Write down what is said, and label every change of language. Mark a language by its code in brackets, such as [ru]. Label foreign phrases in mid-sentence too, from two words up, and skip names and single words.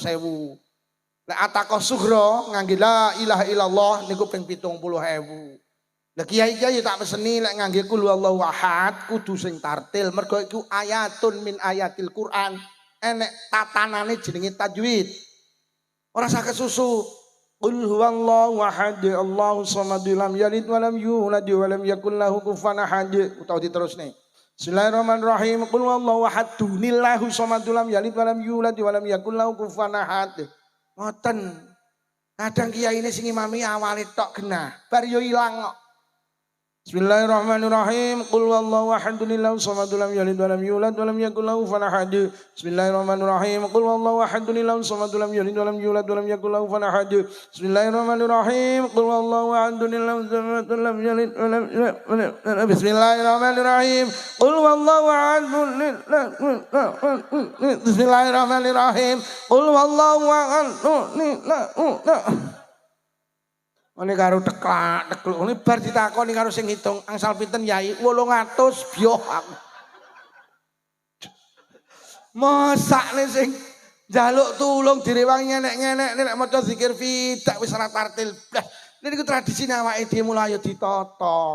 [jv] Nek [ar] عتاقة صغرى [jv] ngangge [ar] لا إله إلا الله [jv] niku ping 70.000. Lah kiai-kiai tak peseni lek ngangge [ar] قل هو الله أحد [jv] kudu sing tartil mergo iku [ar] آية من آيات القرآن. [jv] Enek tatanane jenenge tajwid. Ora saged susu. [ar] قل هو الله أحد الله الصمد لم يلد ولم يولد ولم يكن له كفوا أحد. [jv] Utawa diterusne. [ar] بسم الله الرحمن الرحيم. قل هو الله أحد الله الصمد لم يلد ولم يولد ولم يكن له كفوا أحد. [jv] Ngoten. Kadang kiai ini sing imami awale tok genah, bar yo ilang kok. [ar] بسم الله الرحمن الرحيم. قل هو الله أحد الله الصمد لم يلد ولم يولد ولم يكن له كفوا أحد. بسم الله الرحمن الرحيم. قل هو الله أحد الله الصمد لم يلد ولم يولد ولم يكن له كفوا أحد. بسم الله الرحمن الرحيم. قل هو الله أحد الله الصمد لم يلد ولم يولد. بسم الله الرحمن الرحيم. قل هو الله أحد. بسم الله الرحمن الرحيم. قل هو الله أحد. [jv] Ini karo teklak, ini bar ditakoni karo sing ngitung angsal pinten yai 800 bioh aku. Mosakne sing njaluk tulung direwangi ngenek-ngenek nek maca zikir fidak wis ora tartil blas. Niku tradisine awake dhewe mulai ditata.